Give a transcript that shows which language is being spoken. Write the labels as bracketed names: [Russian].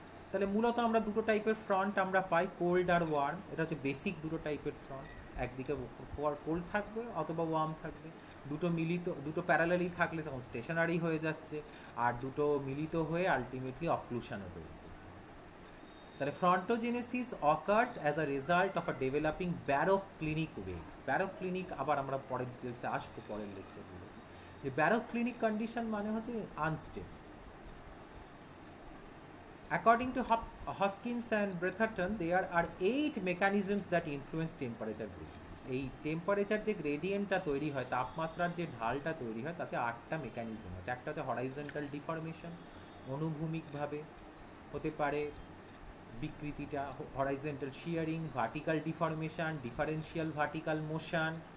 [Bangla] তাহলে মূলত আমরা দুটো টাইপের ফ্রন্ট আমরা পাই, কোল্ড আর ওয়ার্ম, এটা হচ্ছে বেসিক দুটো টাইপের ফ্রন্ট, একদিকে কোল্ড থাকবে অথবা ওয়ার্ম থাকবে, দুটো প্যারালালি থাকলে তখন স্টেশনারি হয়ে যাচ্ছে, আর দুটো মিলিত হয়ে আলটিমেটলি অক্লুশনও তৈরি। [English] তাহলে frontogenesis occurs as a result of a developing baroclinic wave. [Bangla] ব্যারোক্লিনিক আবার আমরা পরের ডিটেলসে আসবো পরের লেকচারগুলোতে, যে ব্যারোক্লিনিক কন্ডিশন মানে হচ্ছে unstable. [English] According to Hoskins and Bretherton, there are 8 mechanisms that influence temperature gradients. [Bangla] এই টেম্পারেচার যে গ্রেডিয়েন্টটা তৈরি হয়, তাপমাত্রার যে ঢালটা তৈরি হয়, তাতে 8টা মেকানিজম আছে। একটা হচ্ছে হরাইজন্টাল ডিফরমেশন, অনুভূমিকভাবে হতে পারে বিকৃতিটা, horizontal শিয়ারিং, vertical deformation, differential vertical motion,